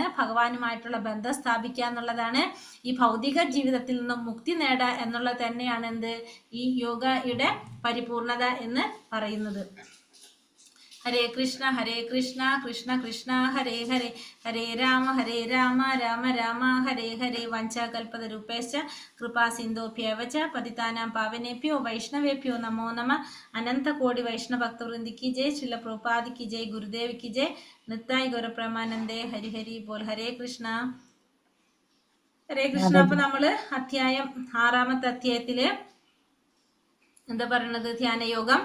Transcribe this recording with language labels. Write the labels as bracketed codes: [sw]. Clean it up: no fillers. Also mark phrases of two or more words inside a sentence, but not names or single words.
[ml] ഭഗവാനുമായിട്ടുള്ള ബന്ധം സ്ഥാപിക്കുക എന്നുള്ളതാണ്. ഈ ഭൗതിക ജീവിതത്തിൽ നിന്നും മുക്തി നേടുക എന്നുള്ളത് തന്നെയാണ് എന്ത്? ഈ യോഗയുടെ പരിപൂർണത എന്ന് പറയുന്നത്. ഹരേ കൃഷ്ണ കൃഷ്ണ കൃഷ്ണ ഹരേ ഹരേ, ഹരേ രാമ രാമ രാമ ഹരേ ഹരേ. [sa] വഞ്ചാകൽപതരൂപേശ്ച കൃപാ സിന്ധോഭ്യവ ച പതിതാനാം പാവനേഭ്യോ വൈഷ്ണവേഭ്യോ നമോ നമ. [ml] അനന്ത കോടി വൈഷ്ണവ ഭക്തവൃന്ദിക്ക് ജയ്. ശ്രീല പ്രഭുപാദിക്ക് ജയ്. ഗുരുദേവിക്ക് ജയ്. നിത്തായ് ഗൗരപ്രമാനന്ദേ. ഹരി ഹരി ബോൽ. ഹരേ കൃഷ്ണ ഹരേ കൃഷ്ണ. അപ്പൊ നമ്മള് അധ്യായം 6-ാമത്തെ അധ്യായത്തില് എന്താ പറയുന്നത്? ധ്യാനയോഗം.